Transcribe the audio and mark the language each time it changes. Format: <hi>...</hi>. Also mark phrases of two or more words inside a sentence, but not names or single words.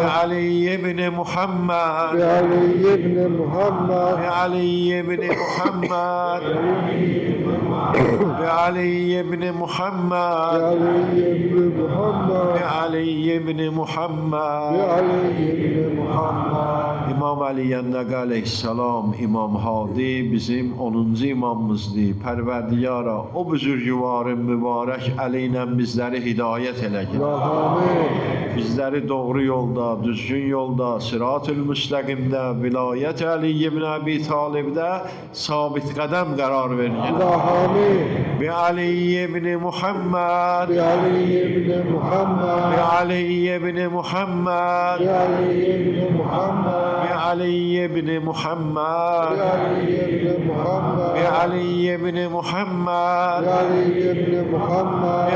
<ar>علي بن محمد, بعلي بن محمد بعلي بن محمد, بعلي بن محمد بعلي بن محمد بعلي بن محمد بعلي بن محمد</ar> <az>İmam Ali Yennəqi aleyhissalam, İmam Hadi bizim 10-cu imamımızdır. Pərverdiyara, o büzürgüvarın mübarək əli ilə bizləri hidayət elə ki. Amin. Bizləri doğru yolda, düzgün yolda, sırat-ül müstəqimdə, vilayət Əli ibn Əbi Talibdə sabit qədəm qərar verin. Amin.</az> <ar>بعلي بن محمد, بعلي بن محمد بعلي بن محمد, بعلي بن محمد بعلي بن محمد بعلي بن محمد</ar>